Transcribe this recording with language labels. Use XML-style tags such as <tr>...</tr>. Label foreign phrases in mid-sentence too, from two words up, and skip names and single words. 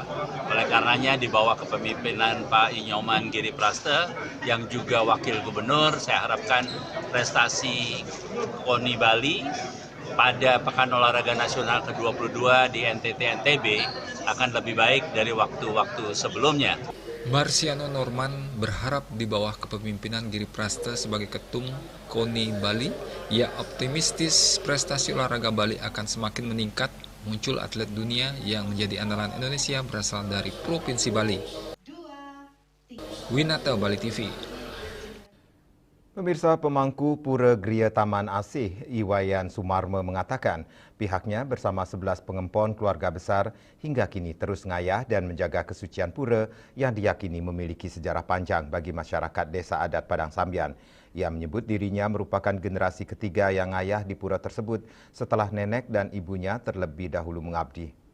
<id>Oleh karenanya di bawah kepemimpinan Pak Inyoman Giripraste yang juga Wakil Gubernur, saya harapkan prestasi KONI Bali pada Pekan Olahraga Nasional ke-22 di NTT NTB akan lebih baik dari waktu-waktu sebelumnya. Marsiano Norman berharap di bawah kepemimpinan Giripraste sebagai ketum KONI Bali, ia optimistis prestasi olahraga Bali akan semakin meningkat, muncul atlet dunia yang menjadi andalan Indonesia berasal dari Provinsi Bali. Winata, Bali TV. Pemirsa, pemangku Pura Gria Taman Asih, Iwayan Sumarme mengatakan pihaknya bersama 11 pengempon keluarga besar hingga kini terus ngayah dan menjaga kesucian pura yang diyakini memiliki sejarah panjang bagi masyarakat Desa Adat Padang Sambian. Ia menyebut dirinya merupakan generasi ketiga yang ngayah di pura tersebut setelah nenek dan ibunya terlebih dahulu mengabdi.</id>